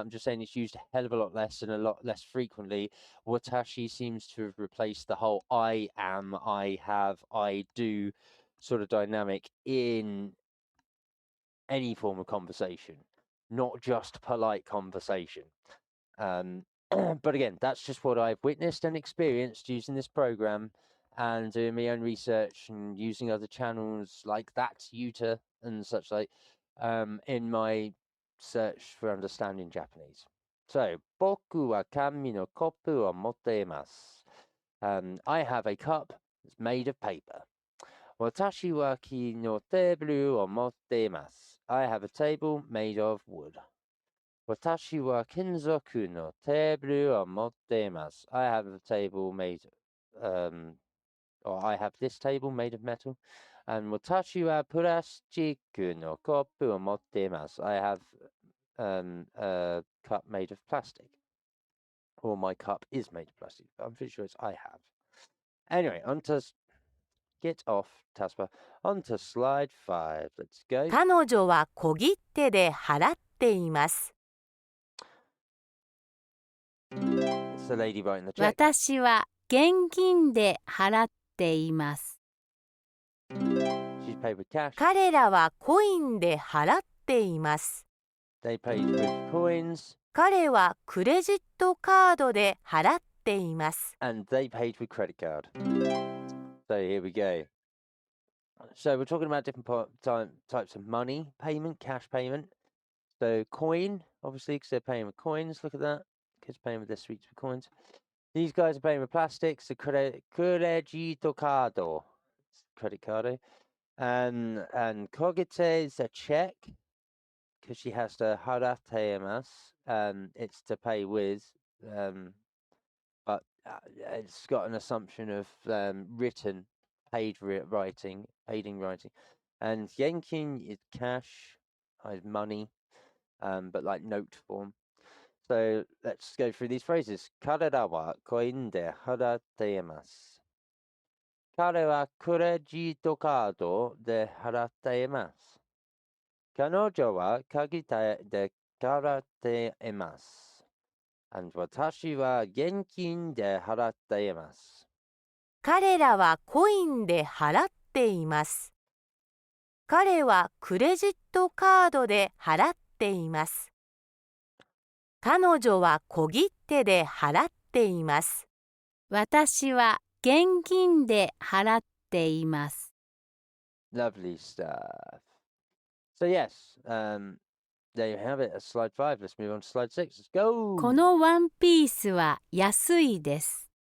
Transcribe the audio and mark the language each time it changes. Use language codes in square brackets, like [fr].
[en] I'm just saying it's used a hell of a lot less and a lot less frequently. Watashi seems to have replaced the whole I am, I have, I do sort of dynamic in any form of conversation, not just polite conversation. But again, that's just what I've witnessed and experienced using this program and doing my own research and using other channels like that, Yuta and such like, in my search for understanding Japanese. [ja] So, 僕は紙のコップを持っています。 [en] I have a cup that's made of paper. [ja] 私は木のテーブルを持っています。 [en] I have a table made of wood. [ja] 私は金属のテーブルを持っています。 [en] I have a table made, or I have this table made of metal. [ja] And 私はプラスチックのコップを持っています。 [en] I have a cup made of plastic. Or my cup is made of plastic. I'm pretty sure it's I have. Anyway, on to get off, Taspa. On to slide 5. Let's go. [ja] 彼女は小切手で払っています。 [en] It's the lady writing the check. [ja] 私は現金で払っています。 [en] She's paid with cash. [ja] 彼らはコインで払っています。 [en] They paid with coins. [ja] 彼はクレジットカードで払っています。 [en] And they paid with credit card. So here we go. So we're talking about different types of money payment, cash payment. So coin, obviously, because they're paying with coins. Look at that. Kids paying with their sweets with coins. These guys are paying with plastics. The credito cardo, credit card. And kogite is a check, because she has to harate mas. It's to pay with. but it's got an assumption of written, writing, aiding writing. And yenkin is cash, is money, but like note form. So let's go through these phrases. [ja] 彼らはコインで払っています。彼はクレジットカードで払っています。彼女は鍵で払っています。 And 私は現金で払っています。彼らはコインで払っています。彼はクレジットカードで払っています。彼女は小切手で払っています。私は現金で払っています。 [en] Lovely stuff. So yes, there you have it. That's slide 5. Let's move on to slide 6. Let's go. [ja] このワンピースは安いです。